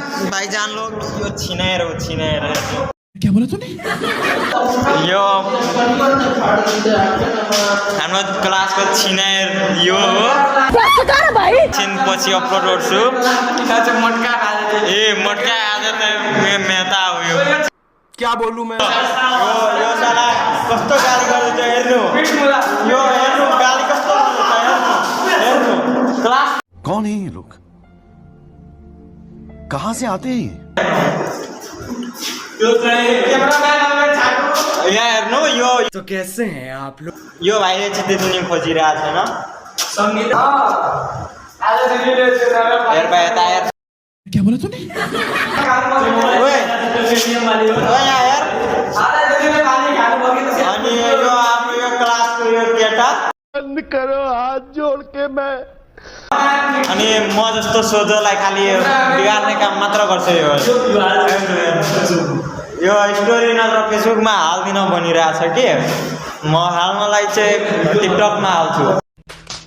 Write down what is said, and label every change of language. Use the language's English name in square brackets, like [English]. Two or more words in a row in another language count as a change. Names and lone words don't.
[Nepali] भाईजान लोग यो छिनाएर हो छिनाएर [Hindi] क्या बोला तूने [Nepali] यो हाम्रो क्लासको छिनाएर यो हो छिन पछि अपलोड गर्छु मटका ए मटका आज त मेहता हो यो [Hindi] क्या बोलूं मैं [Nepali] यो साला कस्तो गाली गर्दै छ हेर्नु यो हेर्नु गाली कस्तो गर्दै छ हेर्नु क्लास [Hindi] कौन है ये लोग कहाँ से आते हैं [Nepali] यहाँ हेर्नु यो [Hindi] तो कैसे हैं आप लोग [Nepali] यो भाइले चाहिँ दिने खोजिरहेको छैन संगीत हेर भाइ यता हेर [Hindi] क्या बोला तूने [Nepali] ओए यहाँ हेर अनि यो आफ्नो यो क्लासको यो केटा [Hindi] बंद करो हाथ जोड़ के मैं [Nepali] अनि म जस्तो सोझोलाई खालि बिगार्ने काम मात्र गर्छ यो स्टोरी नत्र फेसबुकमा हाल्दिन भनिरहेछ कि म हाल्नलाई चाहिँ टिकटकमा हाल्छु